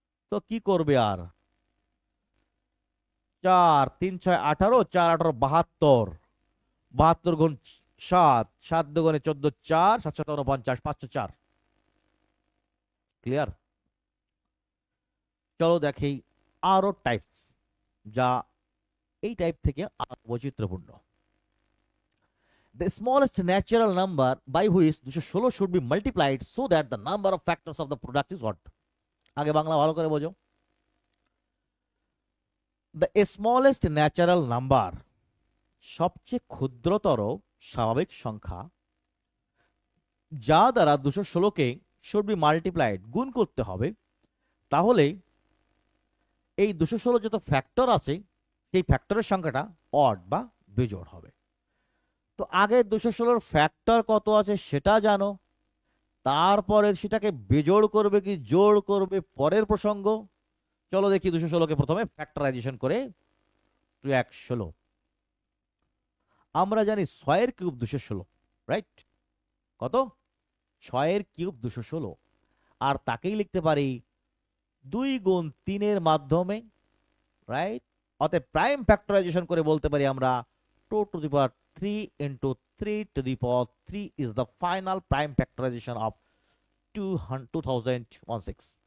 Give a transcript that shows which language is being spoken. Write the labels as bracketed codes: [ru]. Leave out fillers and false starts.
[bn] তো কি করবে আর, 4 3 6 18, 4 18 72, 72 গুণ 7, 7 দুগুণে 14, 4 7 7 49, 504। ক্লিয়ার? চলো দেখি আরো টাইপস, যা এই টাইপ থেকে আরো বৈচিত্র্যপূর্ণ। [en] The smallest natural number by which 216 should be multiplied so that the number of factors of the product is what? [bn] আগে বাংলা ভালো করে বোঝো। [en] The smallest natural number, [bn] সবচেয়ে ক্ষুদ্রতর স্বাভাবিক সংখ্যা, যা দ্বারা 216কে [en] should be multiplied, [bn] গুণ করতে হবে, তাহলে এই 216 যত ফ্যাক্টর আছে সেই ফ্যাক্টরের সংখ্যাটা অড বা বিজোড় হবে। তো আগে 216 ফ্যাক্টর কত আছে সেটা জানো, তারপরে সেটাকে বিজোড় করবে কি জোড় করবে পরের প্রসঙ্গ। চলো দেখি 216কে প্রথমে ফ্যাক্টরাইজেশন করে 216। আমরা জানি 6 এর কিউব 216, রাইট? কত? 6 এর কিউব 216, আর তাকেই লিখতে পারি 2 গুণ 3 এর মাধ্যমে, রাইট? অতএব প্রাইম ফ্যাক্টরাইজেশন করে বলতে পারি আমরা [en] 2 to the power 3 into 3 to the power 3 is the final prime factorization of 2016।